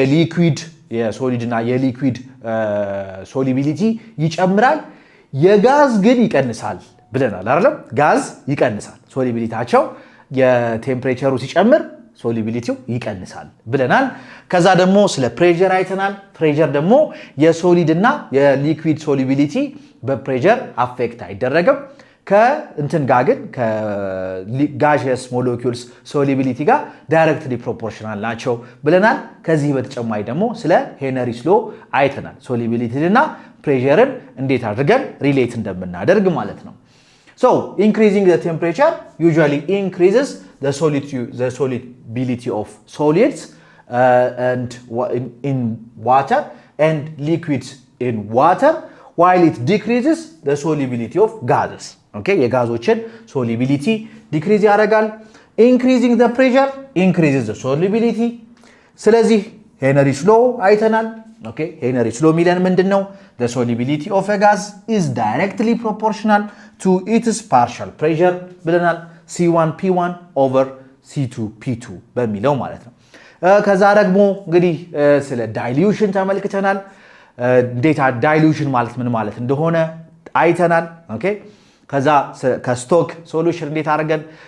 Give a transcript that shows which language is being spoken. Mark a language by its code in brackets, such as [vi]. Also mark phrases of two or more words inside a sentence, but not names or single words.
[am] የሊኩዊድ ሶሉቢሊቲ ይጨምራል የጋዝ ግን ይቀንሳል ብለናል አይደል ጋዝ ይቀንሳል ሶሉቢሊቲያቸው የቴምፕሬቸሩ ሲጨምር ሶሉቢሊቲው ይቀንሳል ብለናል ከዛ ደግሞ ስለ ፕሬሸር አይተናል ፕሬሸር ደግሞ የሶሊድ እና የሊኩዊድ ሶሉቢሊቲ በፕሬሸር አፌክት አይደረግም ከእንትን ጋር ግን ከጋዥየስ ሞለኪውልስ ሶሉቢሊቲ ጋር [en] directly proportional [am] ናቸው ብለናል ከዚህ በተጨማሪ ደግሞ ስለ ሄነሪስ ሎ አይተናል ሶሉቢሊቲን እና ፕሬሸርን እንዴት አድርገን ሪሌት እንደምናደርግ ማለት ነው [en] So, increasing the temperature usually increases the solubility of solids and in water and liquids in water while it decreases the solubility of gases. [am] Okay, የጋዞችን [en] solubility decrease [am] ያደርጋል. [en] Increasing the pressure increases the solubility. [am] ስለዚህ ሄነሪስ ሎ አይተናል. Okay, ሄነሪስ ሎ ሚለን ምንድነው? [en] The solubility of a gas is directly proportional to its partial pressure [am] ብለናል C1P1 over C2P2 በሚለው ማለት ነው ከዛ ደግሞ እንግዲህ ስለ ዳይሉሽን ተመልክተናል ዴታ ዳይሉሽን ማለት ምን ማለት እንደሆነ አይተናል ኦኬ ከዛ ከስቶክ ሶሉሽን እንዴት አድርገን